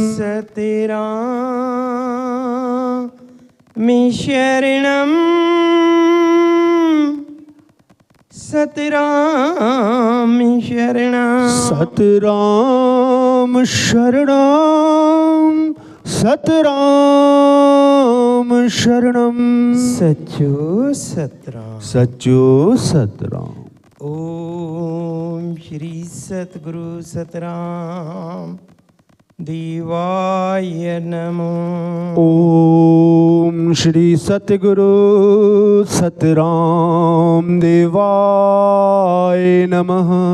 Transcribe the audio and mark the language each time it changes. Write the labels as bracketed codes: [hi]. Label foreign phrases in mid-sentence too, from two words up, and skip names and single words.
[sa] सतराम शरणम सतराम शरणम सतराम शरणम सतराम शरणम [sd] सचो सतराम सचो सतराम [sa] ओम श्री सतगुरु सतराम देवाय नमो ओम श्री सतगुरु सतराम देवाय नमः